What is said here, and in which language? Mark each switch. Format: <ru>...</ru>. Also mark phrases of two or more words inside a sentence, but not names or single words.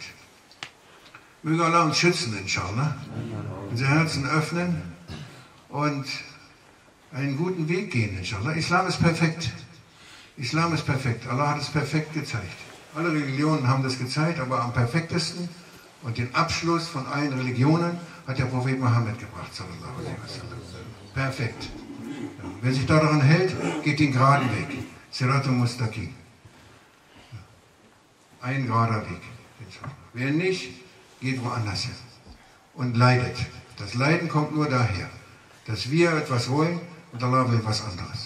<de>Möge Allah uns schützen, inshallah. Unser Herzen öffnen und einen guten Weg gehen, inshallah. Islam ist perfekt. Islam ist perfekt. Allah hat es perfekt gezeigt. Alle Religionen haben das gezeigt, aber am perfektesten und den Abschluss von allen Religionen hat der Prophet Mohammed gebracht,</de> <ar>صلى الله عليه وسلم.</ar> <de>Perfekt. Ja. Wer sich daran hält, geht den geraden Weg.</de> <ar>صراط المستقيم.</ar> <de>Ein gerader Weg. Wer nicht, geht woanders hin und leidet. Das Leiden kommt nur daher, dass wir etwas wollen und Allah will was anderes.</de>